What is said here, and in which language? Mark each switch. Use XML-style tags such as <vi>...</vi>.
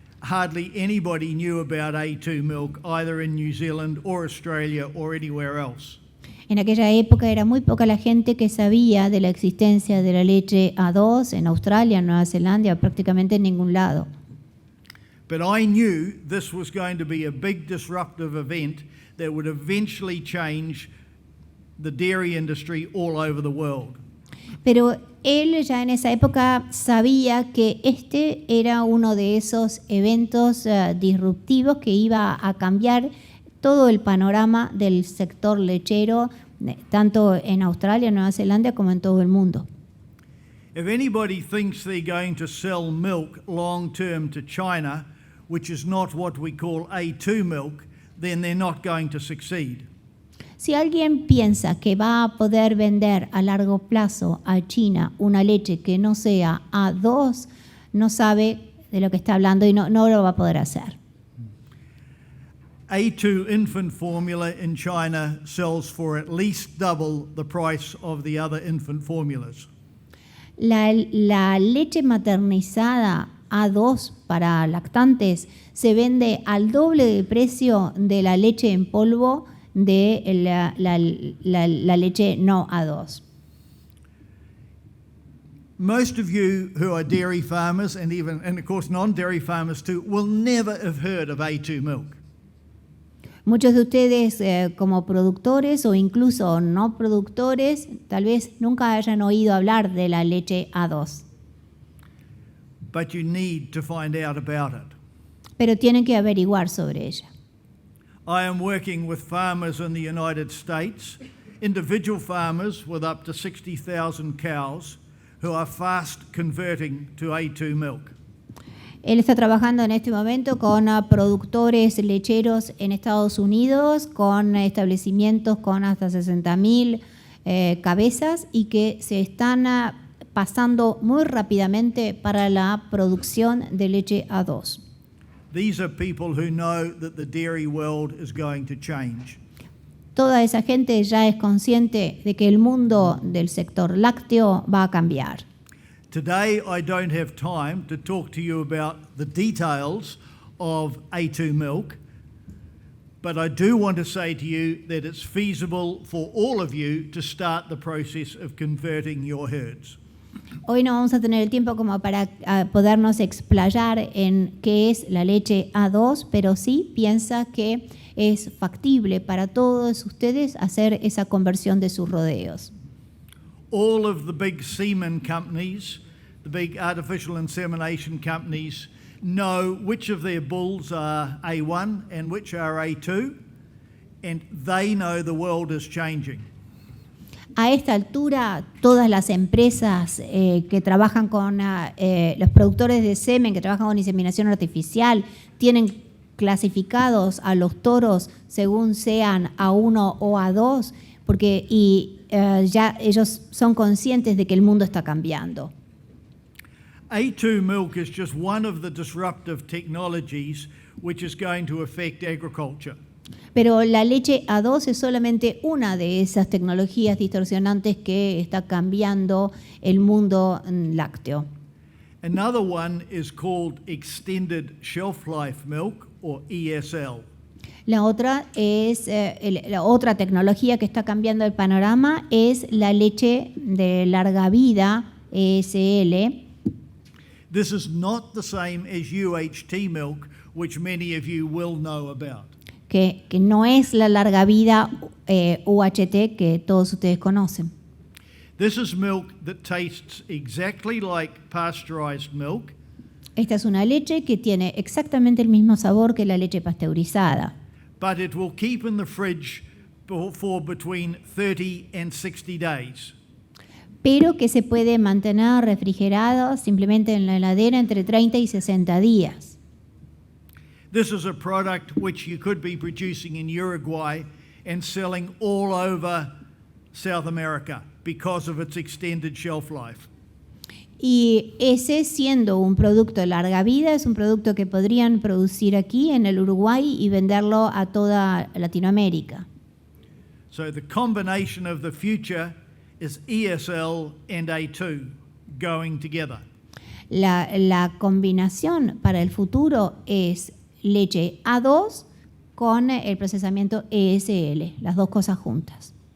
<en>hardly anybody knew about A2 milk, either in New Zealand or Australia or anywhere else.</en> <es>En aquella época era muy poca la gente que sabía de la existencia de la leche A2 en Australia, en Nueva Zelanda, prácticamente en ningún lado.</es> <en>But I knew this was going to be a big disruptive event that would eventually change the dairy industry all over the world.</en> <es>Pero él ya en esa época sabía que este era uno de esos eventos disruptivos que iba a cambiar todo el panorama del sector lechero, tanto en Australia, Nueva Zelanda, como en todo el mundo.</es> <en>If anybody thinks they're going to sell milk long term to China, which is not what we call A2 milk, then they're not going to succeed.</en> <es>Si alguien piensa que va a poder vender a largo plazo a China una leche que no sea A2, no sabe de lo que está hablando y no lo va a poder hacer.</es> <en>A2 infant formula in China sells for at least double the price of the other infant formulas.</en> <es>La leche maternizada A2 para lactantes se vende al doble de precio de la leche en polvo de la leche no A2.</es> <en>Most of you who are dairy farmers and of course non-dairy farmers too will never have heard of A2 milk.</en> <es>Muchos de ustedes como productores o incluso no productores tal vez nunca hayan oído hablar de la leche A2.</es> <en>But you need to find out about it.</en> <es>Pero tienen que averiguar sobre ella.</es> <en>I am working with farmers in the United States, individual farmers with up to 60,000 cows who are fast converting to A2 milk.</en> <es>Él está trabajando en este momento con productores lecheros en Estados Unidos, con establecimientos con hasta 60.000 cabezas y que se están pasando muy rápidamente para la producción de leche A2.</es> <en>These are people who know that the dairy world is going to change.</en> <es>Toda esa gente ya es consciente de que el mundo del sector lácteo va a cambiar.</es> <en>Today I don't have time to talk to you about the details of A2 milk, but I do want to say to you that it's feasible for all of you to start the process of converting your herds.</en> <es>Hoy no vamos a tener el tiempo como para podernos explayar en qué es la leche A2, pero sí piensa que es factible para todos ustedes hacer esa conversión de sus rodeos.</es> <en>All of the big semen companies, the big artificial insemination companies, know which of their bulls are A1 and which are A2, and they know the world is changing.</en> <es>A esta altura, todas las empresas que trabajan con los productores de semen, que trabajan con inseminación artificial, tienen clasificados a los toros según sean A1 o A2, porque ya ellos son conscientes de que el mundo está cambiando.</es> <en>A2 milk is just one of the disruptive technologies which is going to affect agriculture.</en> <es>Pero la leche A2 es solamente una de esas tecnologías distorsionantes que está cambiando el mundo lácteo.</es> <en>Another one is called extended shelf life milk, or ESL.</en> <es>La otra es la otra tecnología que está cambiando el panorama es la leche de larga vida, ESL.</es> <en>This is not the same as UHT milk, which many of you will know about.</en> <es>Que no es la larga vida UHT que todos ustedes conocen.</es> <en>This is milk that tastes exactly like pasteurized milk.</en> <es>Esta es una leche que tiene exactamente el mismo sabor que la leche pasteurizada.</es> <en>But it will keep in the fridge for between 30 and 60 days.</en> <es>Pero que se puede mantener refrigerado simplemente en la heladera entre 30 y 60 días.</es> <en>This is a product which you could be producing in Uruguay and selling all over South America because of its extended shelf life.</en> <es>Y ese, siendo un producto de larga vida, es un producto que podrían producir aquí en el Uruguay y venderlo a toda Latinoamérica.</es> <en>So the combination of the future is ESL and A2 going together.</en> <es>La combinación para el futuro es leche A2 con el procesamiento ESL, las dos cosas juntas.</es>